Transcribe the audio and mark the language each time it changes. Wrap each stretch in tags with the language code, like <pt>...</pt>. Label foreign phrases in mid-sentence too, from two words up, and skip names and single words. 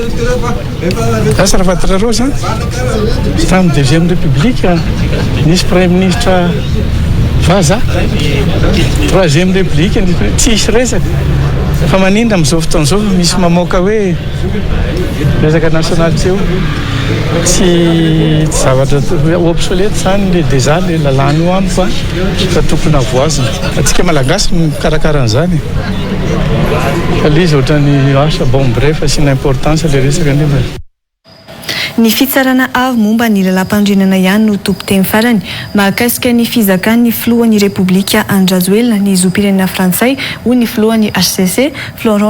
<mg>asa Ravatrarô zany tamin'ny</mg> <fr>deuxième république</fr> <mg>nisy</mg> <fr>premier ministre</fr> <mg>vazaha</mg> <fr>troisième république</fr> <mg>tsisy resaka fa manindra amin'izao fotoan'izao misy mamoaka hoe resaka nationalité io tsy zavatra obsolète zany</mg> <fr>le déjà le</fr> <mg>lalàna io amiko fa tokony avoazina atsika malagasy mikarakara an'izany fa le izy ohatrany asa</mg> <fr>bon bref</fr> <mg>asiana importance le resaka nefa ny fitsarana avy momba ny lalam-pandrenana ihany no tompo-teny farany mahakasika ny fizakan'ny filohan'ny repoblika Andrazoelina ny zom-pirenena frantsay hoy ny filohan'ny HCC Florent</mg>